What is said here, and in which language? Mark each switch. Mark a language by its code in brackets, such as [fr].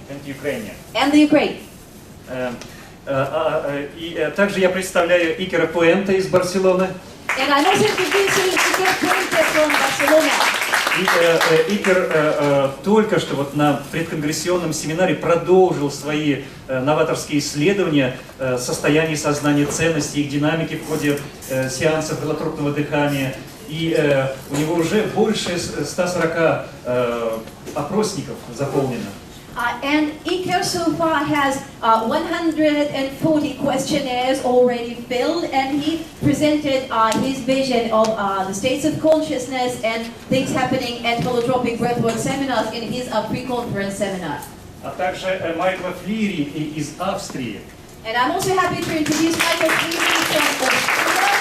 [en] And Ukraine. And the Ukraine. [ru] И также я представляю Икера Пуэнте из Барселоны. [en] And I'm also introducing Iker Puente from Barcelona. [ru] И Икер только что вот на предконгрессионном семинаре продолжил свои новаторские исследования состояния сознания, ценностей, их динамики в ходе сеансов холотропного дыхания. И у него уже больше 140 опросников заполнено. [en] And Iker so far has 140 questionnaires already filled, and he presented his vision of the states of consciousness and things happening at holotropic breathwork seminars in his pre-conference seminar. [ru] А также Майкла Флири из Австрии. [en] And I'm also happy to introduce Michael Friedrich from Austria.